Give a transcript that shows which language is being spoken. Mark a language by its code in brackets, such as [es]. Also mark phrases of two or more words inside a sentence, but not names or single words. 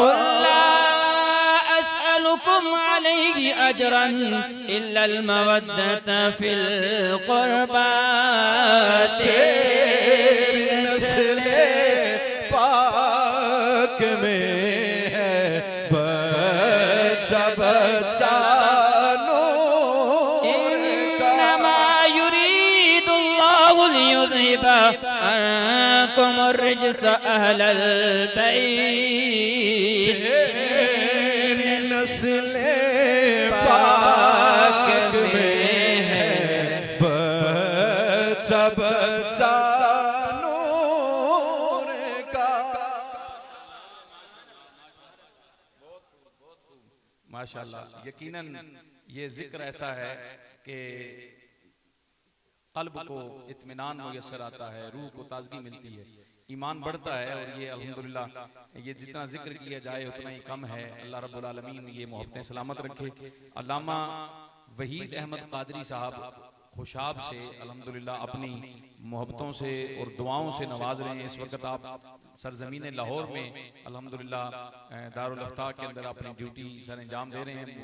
[ar] أجرا إلا المودة في القربى, [hi] तेरी नस्ले पाक में है बच्चा बच्चा नूर का। [ar] إنما يريد الله ليذهب عنكم الرجس أهل البيت, [hi] तेरी नस्ले पाक में है बच्चा बच्चा नूर का। माशाअल्लाह यकीनन ये जिक्र ऐसा है कि कल्ब को इत्मीनान मुयस्सर आता है, रूह को ताजगी मिलती है, ईमान बढ़ता है। और ये अल्हम्दुलिल्लाह ये जितना जिक्र किया जाए उतना ही कम है। [ar] الله رب العالمين [hi] ये मोहब्बतें सलामत रखे। अल्लामा वहीद अहमद कादरी साहब खुशाब से अल्हम्दुलिल्लाह अपनी मोहब्बतों से और दुआओं से नवाज रहे हैं। इस वक्त आप सरजमीन लाहौर में अल्हम्दुलिल्लाह दारुल अफ्ता के अंदर अपनी ड्यूटी सर अंजाम दे रहे हैं।